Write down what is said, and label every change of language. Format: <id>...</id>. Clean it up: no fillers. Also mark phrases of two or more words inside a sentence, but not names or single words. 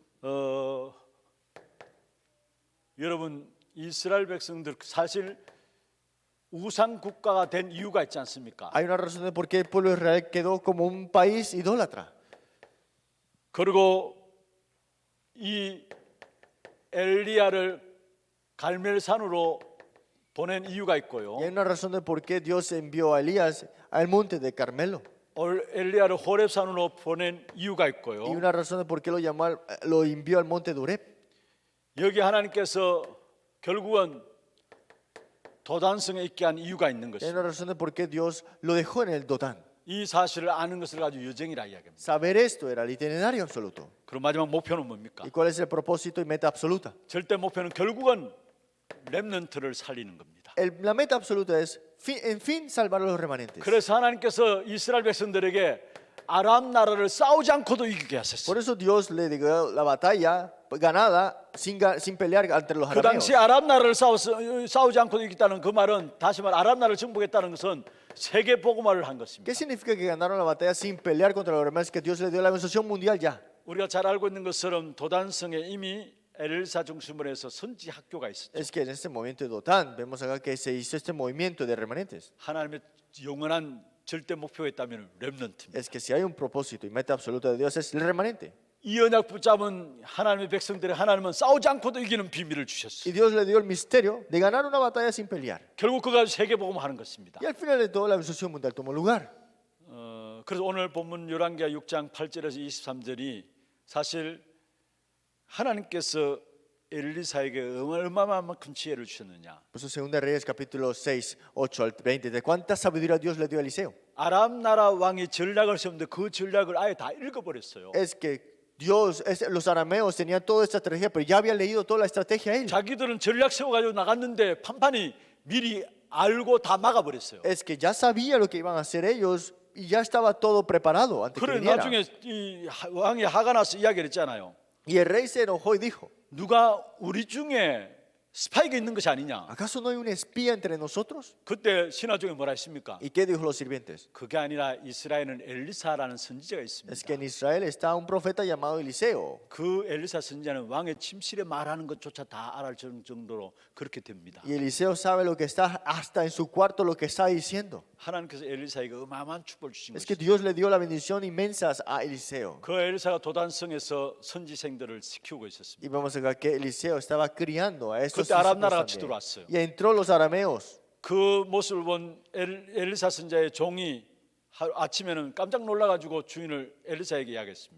<ko>여러분 이스라엘 백성들 사실 우상 국가가 된 이유가 있지 않습니까?</ko> <es>Hay una razón de por qué el pueblo de Israel quedó como un país idólatra.</es> <ko>그리고 이 엘리야를 갈멜산으로 보낸 이유가 있고요.</ko> <es>Y hay una razón de por qué Dios envió a Elías al monte de Carmelo.</es> <ko>엘리야를 호렙산으로 보낸 이유가</ko> <es>Y</es> <ko>있고요.</ko> <es>una razón de por qué lo envió al monte de Oreb.</es> <ko>여기 하나님께서 결국은 도단성에 있게 한 이유가 있는</ko> <es>Y hay</es> <ko>것입니다.</ko> <es>una razón de por qué Dios lo dejó en el Dotán.</es> <ko>이 사실을 아는 것을 가지고 여정이라 이야기합니다.</ko> <es>Saber esto era el itinerario absoluto.</es> <ko>그럼 마지막 목표는 뭡니까?</ko> <es>¿Y cuál es el propósito y meta absoluta?</es> <ko>절대 목표는 결국은 렘넌트를 살리는 겁니다.</ko> <es>La meta absoluta es, en fin, salvar a los remanentes.</es> <ko>그래서 하나님께서 이스라엘 백성들에게 아람 나라를 싸우지 않고도 이기게 하셨어요.</ko> <es>Por eso Dios le dio la batalla ganada sin pelear ante los</es> <ko>그</ko> <es>arameos.</es> <ko>당시 아람 나라를 싸우지 않고도 이겼다는 그 말은 다시 말 아람 나라를 정복했다는 것은 세계 복음화를 한 것입니다.</ko> <es>¿Qué significa que ganaron la batalla sin pelear contra los arameos? Que Dios le dio la organización mundial ya.</es> <ko>우리가 잘 알고 있는 것처럼 도단성에 이미 엘사 중심으로 해서 선지 학교가 있었죠.</ko> <es>Es que en este movimiento de Dotán vemos acá que se hizo este movimiento de remanentes.</es> <ko>하나님의 영원한 절대 목표가 있다면 렘넌트입니다.</ko> <es>Es que si hay un propósito y meta absoluta de Dios es el remanente.</es> <ko>이 언약 붙잡은 하나님의 백성들의 하나님은 싸우지 않고도 이기는 비밀을</ko> <es>Y</es> <ko>주셨어요.</ko> <es>Dios le dio el misterio de ganar una batalla sin pelear.</es> <ko>결국 그가 세계 복음하는 것입니다.</ko> <es>Y al final de todo la organización mundial tomó lugar.</es> <ko>그래서 오늘 본문 열왕기하 6장 8절에서 23절이 사실 하나님께서 엘리사에게 얼마만큼 지혜를 주셨느냐.</ko> <es>Por eso, Segunda de Reyes, capítulo 6, 8 al 20. ¿De cuánta sabiduría Dios le dio a Eliseo?</es> <ko>아람 나라 왕이 전략을 세웠는데 그 전략을 아예 다 읽어버렸어요.</ko> <es>Es que los arameos tenían toda esta estrategia, pero ya habían leído toda la estrategia él.</es> <ko>자기들은 전략 세워가지고 나갔는데 판판이 미리 알고 다 막아버렸어요.</ko> <es>Es que ya sabía lo que iban a hacer ellos y ya estaba todo preparado antes que</es> <ko>그래</ko> <es>viniera.</es> <ko>나중에 이 왕이 화가 나서 이야기를 했잖아요.</ko> <es>Y el rey se enojó y dijo,</es> <ko>누가 우리 중에 스파이가 있는 것이 아니냐.</ko> <es>¿acaso no hay un espía entre nosotros?</es> <ko>그때 신하 중에 뭐라 했습니까?</ko> <es>¿Y qué dijo los sirvientes?</es> <ko>그게 아니라 이스라엘은 엘리사라는 선지자가</ko> <es>Es</es> <ko>있습니다.</ko> <es>que en Israel está un profeta llamado Eliseo.</es> <ko>그 엘리사 선지자는 왕의 침실에 말하는 것조차 다 알을 정도로 그렇게 됩니다.</ko> <es>Y Eliseo sabe lo que está hasta en su cuarto lo que está diciendo.</es> <ko>하나님께서 엘리사에게 어마어마한 축복을 주신</ko> <es>Es que</es> <ko>것입니다.</ko> <es>Dios le dio la bendición inmensa a Eliseo.</es> <ko>그 엘리사가 도단성에서 선지생들을 키우고 있었습니다.</ko> <es>Y vamos a ver que Eliseo estaba criando a estos</es> <ko>그때 아람</ko> <es>discípulos</es> <ko>나라가</ko> <es>también.</es> <ko>쳐들어왔어요.</ko> <es>Y entró los arameos.</es> <ko>그 모습을 본 엘리사 선지자의 종이 아침에는 깜짝 놀라가지고 주인을 엘리사에게 이야기했습니다.</ko>